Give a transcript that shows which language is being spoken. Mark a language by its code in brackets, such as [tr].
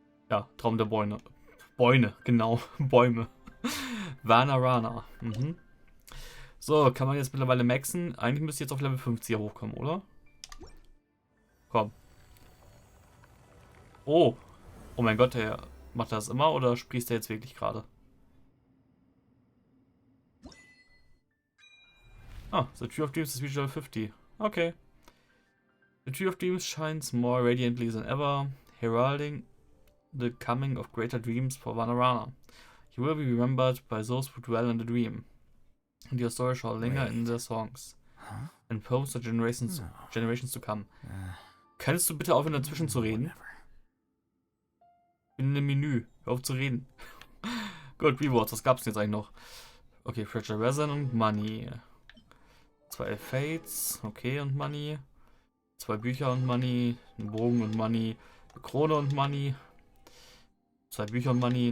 [de] Ja, Traum der Bäume. Bäume, genau, Bäume. Vanarana. Mhm. So, kann man jetzt mittlerweile maxen? Eigentlich müsste ich jetzt auf Level 50 hochkommen, oder? Komm. Oh, oh mein Gott, der macht das immer oder sprießt er jetzt wirklich gerade? [en] Ah, the Tree of Dreams is reached level 50. Okay. The Tree of Dreams shines more radiantly than ever, heralding the coming of greater dreams for Vanarana. You will be remembered by those who dwell in the dream, and your story shall linger in their songs and poems for generations to come. [de] Könntest du bitte aufhören, dazwischen zu reden? Bin in dem Menü. Hör auf zu reden. Gut, Rewards, was gab's denn jetzt eigentlich noch? Okay, Fragile Resin und Money. 2 Fates, okay, und Money. 2 Bücher und Money. Ein Bogen und Money. Eine Krone und Money. 2 Bücher und Money.